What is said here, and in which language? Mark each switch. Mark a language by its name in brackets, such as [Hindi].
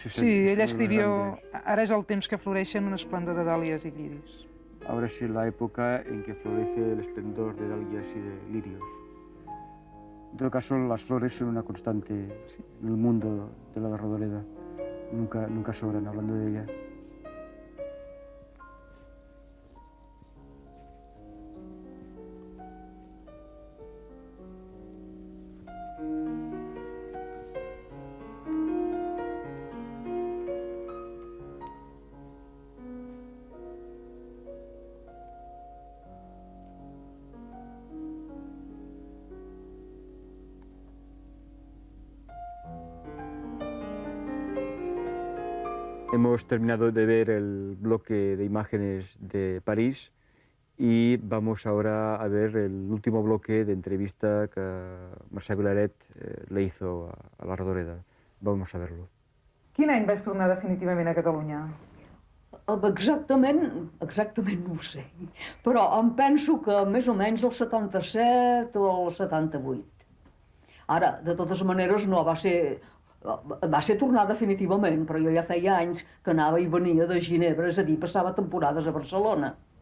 [Spanish] Sí, ella escribió, [Catalan] ara és el temps que floreixen un esplendor de dàlies i lliris. [Spanish] Ahora es la época en que florece el esplendor de dalias y de lirios. En todo caso, las flores son una constante en el mundo de la Rodoreda. Nunca sobran hablando de ella. Hemos terminado de ver el bloque de imágenes de París y vamos ahora a ver el último bloque de entrevista que Mercè Vilaret le hizo a la Rodoreda. Vamos a verlo. [Catalan] Quin any vas tornar definitivament a Catalunya? Exactament no ho sé, però em penso que més o menys el 77 o el 78. Ara, de totes maneres, no va ser tornar definitivament, però jo ja feia anys que anava i venia de Ginebra, és a dir, passava temporades a Barcelona.